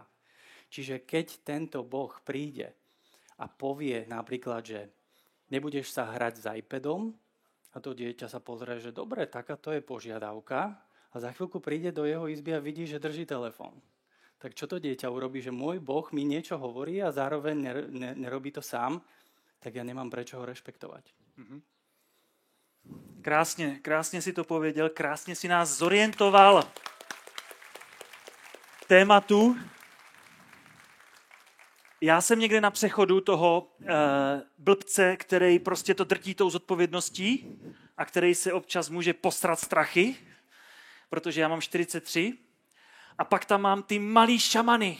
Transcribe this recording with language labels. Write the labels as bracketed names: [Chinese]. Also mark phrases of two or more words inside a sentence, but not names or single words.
[Slovak] Čiže keď tento Boh príde a povie napríklad, že nebudeš sa hrať s iPadom, a to dieťa sa pozrie, že dobre, takáto je požiadavka, a za chvíľku príde do jeho izby a vidí, že drží telefón. Tak čo to dieťa urobí, že môj Boh mi niečo hovorí a zároveň nerobí to sám, tak ja nemám prečo ho rešpektovať. Mhm. [Czech] Krásně si to pověděl, krásně si nás zorientoval tématu. Já jsem někde na přechodu toho blbce, který prostě to drtí tou zodpovědností a který se občas může posrat strachy, protože já mám 43, a pak tam mám ty malý šamany.